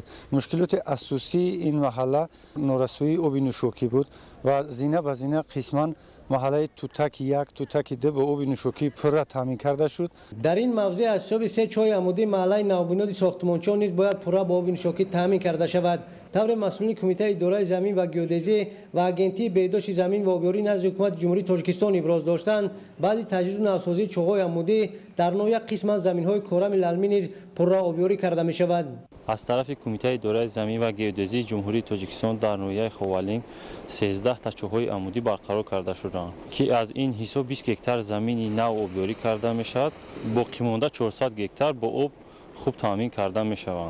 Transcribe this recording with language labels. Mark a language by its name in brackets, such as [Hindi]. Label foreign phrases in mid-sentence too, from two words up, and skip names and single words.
[Persian] مشکلات اساسی این محله نارسایی آب نوشاکی بود و زینه به زینه قسماً محله توتک 1 توتک 2 به آب نوشاکی پر تامین کرده شد. در این موضع از حساب 3 چاه عمودی محله نوبنیاد ساختمانچی نیز باید پر به آب نوشاکی تامین کرده شود. [Tajik] тавре мас'улини кумитаи идораи замин ва геодезӣ ва агентии беҳдошти замин ва обёрӣ назди ҳукумати ҷумҳурии тоҷикистон иброз доштанд, баъди таҷдиду навсозии чоҳҳои амудӣ дар ноҳия қисман заминҳои корами лалмӣ низ пурра обёрӣ карда мешавад. аз тарафи кумитаи идораи замин ва геодезии ҷумҳурии тоҷикистон дар ноҳияи ховалинг 13 та чоҳҳои амудӣ барқарор карда шуданд, ки аз ин ҳисоб 20 гектар замини нав обёрӣ карда мешавад, боқимонда 400 гектар бо об хуб таъмин карда мешаванд.